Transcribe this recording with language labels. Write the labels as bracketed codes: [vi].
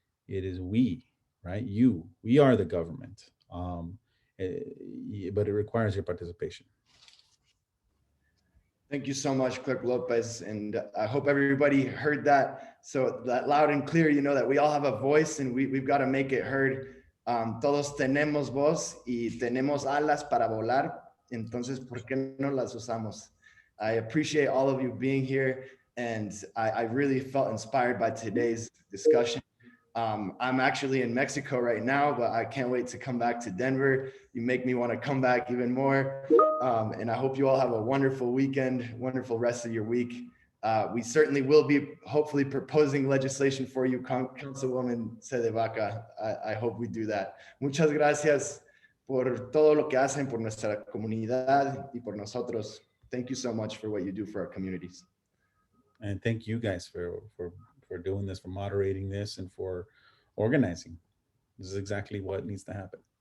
[en] It is we, right? We are the government, but it requires your participation. Thank you so much, Clerk Lopez. And I hope everybody heard that. So that loud and clear, you know, that we all have a voice, and we've got to make it heard. [es] Todos tenemos voz y tenemos alas para volar. Entonces, ¿por qué no las usamos? [en] I appreciate all of you being here, and I really felt inspired by today's discussion. I'm actually in Mexico right now, but I can't wait to come back to Denver. You make me want to come back even more. And I hope you all have a wonderful weekend, wonderful rest of your week. We certainly will be hopefully proposing legislation for you, Councilwoman CdeBaca. I hope we do that. [es] Muchas gracias por todo lo que hacen por nuestra comunidad y por nosotros. [en] Thank you so much for what you do for our communities. And thank you guys for doing this, for moderating this, and for organizing. This is exactly what needs to happen.